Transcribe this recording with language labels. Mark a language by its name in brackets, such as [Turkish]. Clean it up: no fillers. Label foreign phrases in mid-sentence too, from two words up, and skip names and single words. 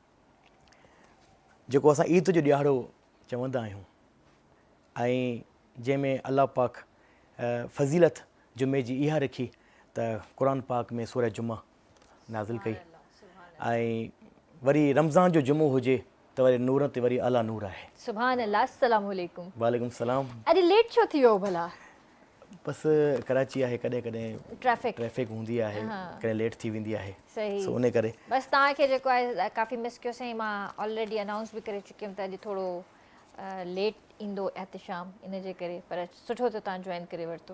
[Sindhi] जेको असां ईद जो ॾियारो चवंदा आहियूं ऐं जंहिंमें अलाह पाक फ़ज़ीलत जुमे जी इहा रखी त क़ुर पाक में सूरह जुमा नाज़िल कई ऐं वरी रमज़ान जो जुमो हुजे त वरी नूर ते वरी अला नूर आहे। [Arabic] سبحان الله. السلام عليكم. وعليكم سلام. [Sindhi] अरे लेट छो थी वियो भला? बसि कराची आहे, कॾहिं कॾहिं ट्रैफिक हूंदी आहे, कॾहिं लेट थी वेंदी आहे, सही उन करे बसि तव्हांखे जेको आहे काफ़ी मिस कयोसीं। मां [English] already announce [Sindhi] बि करे चुकी हुयमि त अॼु थोरो लेट ईंदो एहतिशाम, इन जे करे, पर सुठो त तव्हां जॉइन करे वरितो।